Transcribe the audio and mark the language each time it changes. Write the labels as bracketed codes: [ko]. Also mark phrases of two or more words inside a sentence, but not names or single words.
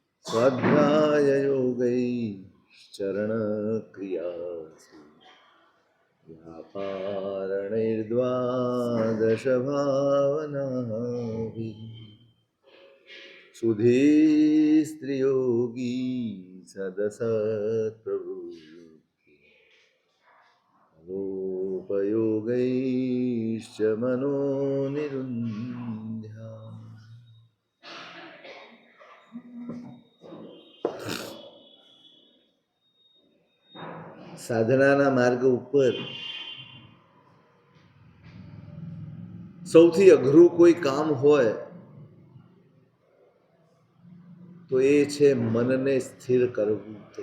[sa] स्वाध्याय योगैश्चरण क्रियासु व्यापारणैर्द्वादश भावनाभिः सुधी स्त्रियोगी सदसत्प्रवृत्ति लोपयोगैश्च मनोनिरुन्ध्या [gu] સાધનાના માર્ગ ઉપર સૌથી અઘરું કોઈ કામ હોય તો એ છે મનને સ્થિર કરવું.